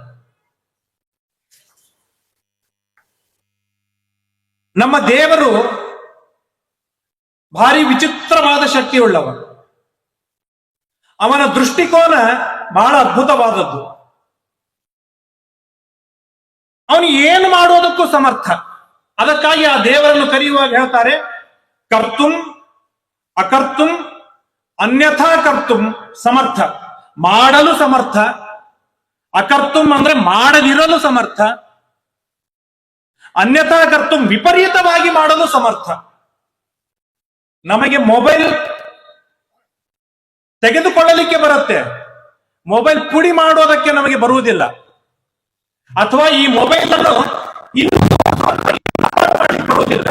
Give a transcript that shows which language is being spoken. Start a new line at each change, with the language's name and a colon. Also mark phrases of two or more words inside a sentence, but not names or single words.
Kannada: ನಮ್ಮ ದೇವರು ಭಾರಿ ವಿಚಿತ್ರವಾದ ಶಕ್ತಿಯುಳ್ಳವ. ಅವನ ದೃಷ್ಟಿಕೋನ ಬಹಳ ಅದ್ಭುತವಾದದ್ದು. ಅವನು ಏನು ಮಾಡೋದಕ್ಕೂ ಸಮರ್ಥ. ಅದಕ್ಕಾಗಿ ಆ ದೇವರನ್ನು ಕರೆಯುವಾಗ ಹೇಳ್ತಾರೆ,
Sanskrit: ಕರ್ತುಂ ಅಕರ್ತುಂ ಅನ್ಯಥಾ ಕರ್ತುಂ ಸಮರ್ಥ.
Kannada: ಮಾಡಲು ಸಮರ್ಥ. ಅಕರ್ತುಂ ಅಂದ್ರೆ ಮಾಡದಿರಲು ಸಮರ್ಥ.
Sanskrit: ಅನ್ಯಥಾ ಕರ್ತುಂ
Kannada: ವಿಪರೀತವಾಗಿ ಮಾಡಲು ಸಮರ್ಥ. ನಮಗೆ ಮೊಬೈಲ್ ತೆಗೆದುಕೊಳ್ಳಲಿಕ್ಕೆ ಬರುತ್ತೆ, ಮೊಬೈಲ್ ಪುಡಿ ಮಾಡೋದಕ್ಕೆ ನಮಗೆ ಬರುವುದಿಲ್ಲ. ಅಥವಾ ಈ ಮೊಬೈಲ್ ಅನ್ನು ಇನ್ನು ಬರುವುದಿಲ್ಲ.